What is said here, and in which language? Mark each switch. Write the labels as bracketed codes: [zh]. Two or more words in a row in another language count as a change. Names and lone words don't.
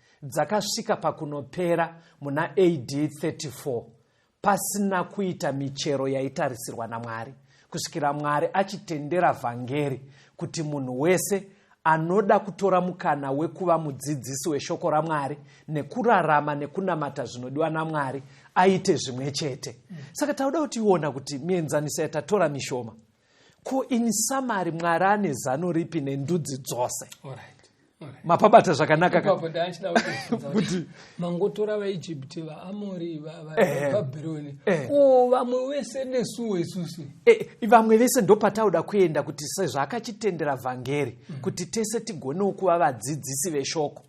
[sn] Dzakasvika pakunopera muna A D thirty-four, pasina kuita michero yaitarisirwa naMwari, kusvikira Mwari achitendera vhangeri kuti munhu wese anoda kutora mukana wekuva mudzidzisi weshoko raMwari nekurarama nekunamata zvinodiwa naMwari aite zvimwe chete. Mm. Saka tauda kutiona kuti mienzaniso yatatora mishoma. Ko, [en] in summary, [sn] Mwari ane zano ripi nendudzi dzose? [en] All right. All right. [sn] Mapabata zvakanaka ka? Ipapo ndachida kutibvunza Kuti kuti mangotora vaEgypt, vaAmori, va-, va-, Eh. vaBhabhironi. Eh. Ko, vamwe vese nesuwo isusu? Eh, vamwe vese ndopatauda kuenda kuti sezvo akachitendera vhangeri, Mm. kuti tese tigonewo kuva vadzidzisi veshoko.